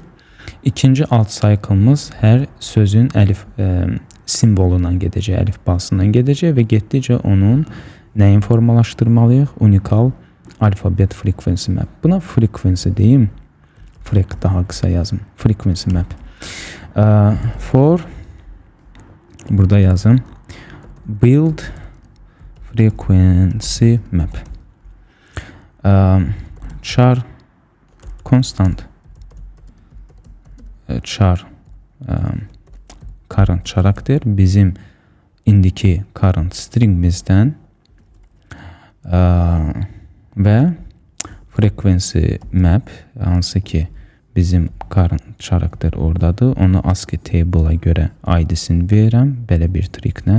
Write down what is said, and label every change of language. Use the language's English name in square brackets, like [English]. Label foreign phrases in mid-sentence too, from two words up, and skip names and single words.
[Azerbaijani] İkinci alt cycle'ımız hər sözün əlif simvolundan gedəcək, əlifbasından gedəcək və getdikcə onun nəyin formalaşdırmalıyıq? Unikal alfabet [English] frequency map. [Azerbaijani] Buna frequency deyim. Frek daha qısa yazım. [English] Frequency map. [Azerbaijani] For burada yazım. [English] Build frequency map. Char constant. Char current [Azerbaijani] karakter bizim indiki current stringimizdən və [English] frequency map [Azerbaijani] hansı ki bizim current karakter oradadır. Onu ASCII table'a görə ID-sini verirəm belə bir triklə.